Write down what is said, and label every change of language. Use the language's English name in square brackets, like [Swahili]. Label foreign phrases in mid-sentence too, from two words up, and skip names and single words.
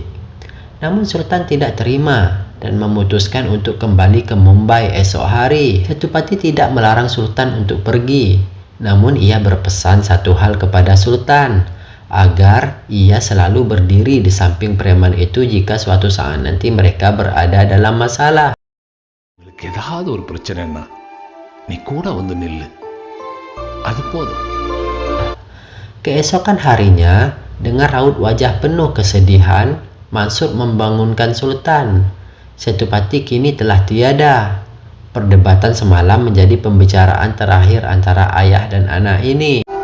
[Indonesian] Namun Sultan tidak terima dan memutuskan untuk kembali ke Mumbai esok hari. Setupati tidak melarang Sultan untuk pergi, namun ia berpesan satu hal kepada Sultan, agar ia selalu berdiri di samping preman itu jika suatu saat nanti mereka berada dalam masalah. [Tamil] ஏதாவது ஒரு பிரச்சனைன்னா நீ கூட வந்து நில்லு, அது போதும். [Indonesian] Keesokan harinya, dengan raut wajah penuh kesedihan, Mansur membangunkan Sultan. Setupati kini telah tiada. Perdebatan semalam menjadi pembicaraan terakhir antara ayah dan anak ini.